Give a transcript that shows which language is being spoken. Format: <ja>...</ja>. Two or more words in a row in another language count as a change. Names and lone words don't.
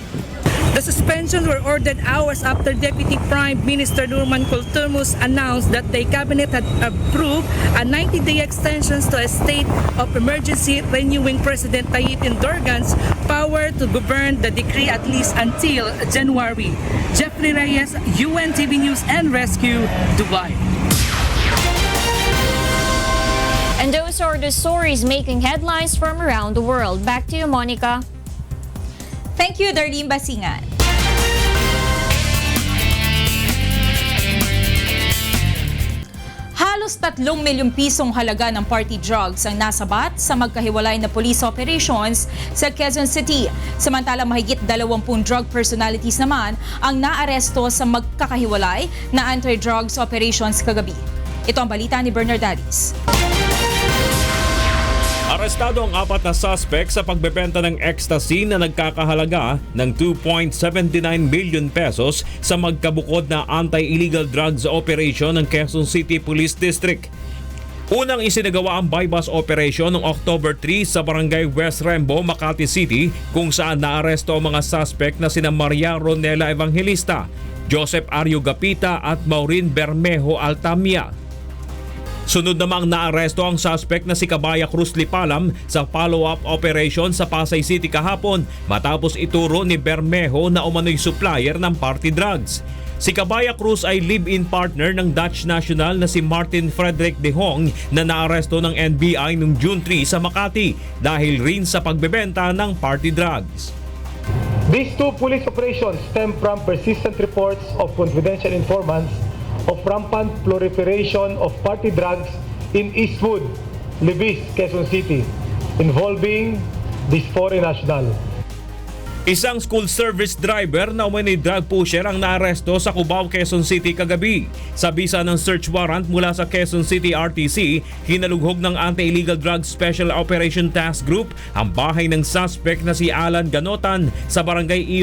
<en>The suspensions were ordered hours after Deputy Prime Minister Nurman Kulturmus announced that the cabinet had approved a 90-day extension to a state of emergency, renewing President Tayyip Erdogan's power to govern the decree at least until January. Jeffrey Reyes, UNTV News and Rescue, Dubai. And those are the stories making headlines from around the world. Back to you, Monica. Thank you, Darlene Basingan.</en> <tl>Halos 3 milyong pisong halaga ng</tl> <en>party drugs</en> <tl>ang nasabat sa magkahiwalay na</tl> <en>police operations</en> <tl>sa Quezon City. Samantala mahigit 20</tl> <en>drug personalities</en> <tl>naman ang naaresto sa magkakahiwalay na</tl> <en>anti-drugs operations</en> <tl>kagabi. Ito ang balita ni Bernard Dadis. Arestado ang 4 na suspect sa pagbebenta ng ecstasy na nagkakahalaga ng 2.79</tl> <en>billion pesos</en> <tl>sa magkabukod na</tl> <en>anti-illegal drugs operation</en> <tl>ng Quezon City Police District. Unang isinagawa ang</tl> <en>bypass operation</en> <tl>noong October 3 sa Barangay West Rembo, Makati City, kung saan naaresto ang mga suspect na sina Maria Ronela Evangelista, Joseph Ario Gapita at Maureen Bermejo Altamia. Sunod namang naaresto ang suspect na si Cabaya Cruz Lipalam sa</tl> <en>follow-up operation</en> <tl>sa Pasay City kahapon matapos ituro ni Bermejo na umano'y supplier ng</tl> <en>party drugs.</en> <tl>Si Cabaya Cruz ay</tl> <en>live-in partner</en> <tl>ng</tl> <en>Dutch national</en> <tl>na si Martin Frederick de Hong na naaresto ng NBI noong June 3 sa Makati dahil rin sa pagbebenta ng</tl> <en>party drugs. These two police operations stem from persistent reports of confidential informants of rampant proliferation of party drugs in Eastwood, Libis, Quezon City, involving this foreign national.</en> <tl>Isang</tl> <en>school service driver</en> <tl>na umano'y</tl> <en>drug pusher</en> <tl>ang naaresto sa Cubao, Quezon City kagabi. Sa bisa ng</tl> <en>search warrant</en> <tl>mula sa Quezon City RTC, hinalughog ng Anti-Illegal Drugs Special Operation Task Group ang bahay ng suspect na si Alan Ganotan sa Barangay E.</tl>